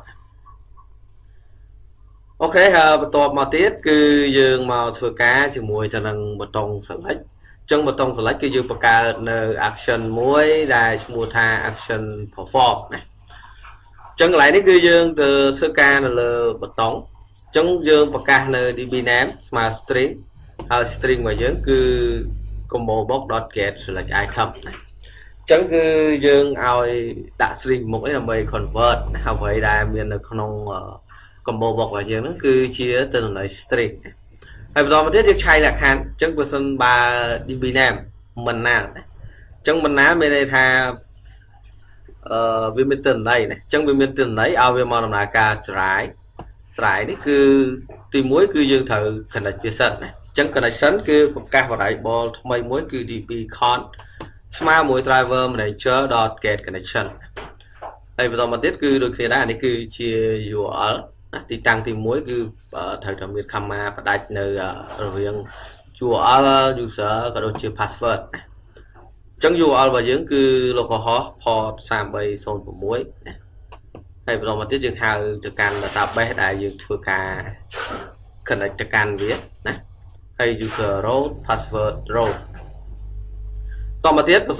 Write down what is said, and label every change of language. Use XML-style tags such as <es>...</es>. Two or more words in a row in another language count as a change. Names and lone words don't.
<km>អូខេហើយបន្ទាប់មកទៀតគឺយើងមកធ្វើការជាមួយទៅនឹងប៊ូតុង select អញ្ចឹងប៊ូតុង select គឺយើងបង្កើតនៅ action មួយដែល ឈ្មោះថា</km> <en>action perform</en> <km>ណាអញ្ចឹងកន្លែងនេះគឺយើងទៅធ្វើការនៅលើប៊ូតុងអញ្ចឹងយើងប្រ កាសនៅ</km> <en>db name</en> <km>ស្មើ string ហើយ string របស់យើងគឺ</km> <en>combo box.get select item</en> <km>ណាអញ្ចឹងគឺយើងឲ្យដាក់ string មុខនេះដើម្បី convert អ្វីដែលមាននៅក្នុង</km> <en>combo box</en> <km>របស់យើងហ្នឹងគឺជាទៅន័យ string ហើយបន្តមកទៀតយើងឆៃលក្ខខណ្ឌអញ្ចឹងបើសិនបើ</km> <en>db name</en> <km>មិនណាអញ្ចឹងមិនណាមានន័យថា វាមានទិន្នន័យណាអញ្ចឹងវាមានទិន្នន័យឲ្យវាមកដំណើរការ try នេះគឺទី1គឺយើងត្រូវ connect វាសិនណាអញ្ចឹង connection គឺប្រកាស variable ថ្មីមួយគឺ</km> <en>db con</en> <km>ស្មើមួយ</km> <en>driver manager.get connection</en> <km>ហើយបន្តមកទៀតគឺដូចគ្នាដែរនេះគឺជា URL ណាទីតាំងទី1គឺត្រូវតែមាន comma ផ្ដាច់នៅរ វាង</km> <en>URL user</en> <km>ក៏ដូចជា password ណាអញ្ចឹង URL របស់យើងគឺ</km> <en>localhost port 3306</en> <km>ណាហើយបន្តមកទៀតយើងហៅទៅកាន់ database ដែលយើងធ្វើការ connect ទៅកាន់វាណាហើយ</km> <en>user row password row</en> <km>តមកទៀតបើសិន</km>